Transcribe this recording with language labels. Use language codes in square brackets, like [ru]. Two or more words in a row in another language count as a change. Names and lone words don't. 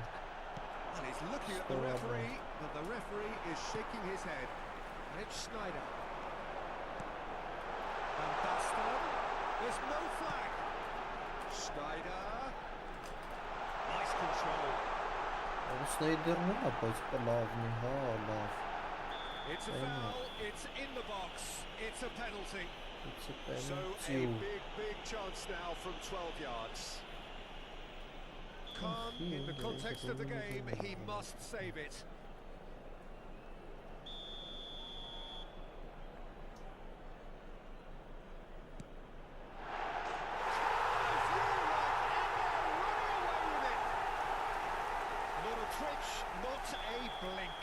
[en] And he's looking at the referee, but the referee is shaking his head. And it's Snyder. Van Basten. There's no flag. Snyder. Nice control. [hy] Snyderն է, բայց լավն է, հա, լավ։ [en] It's a foul, it's in the box, it's a penalty. It's a So penalty. a big chance now from 12 yards. Calm in the context of the game, he must save it. Not a twitch, not a blink.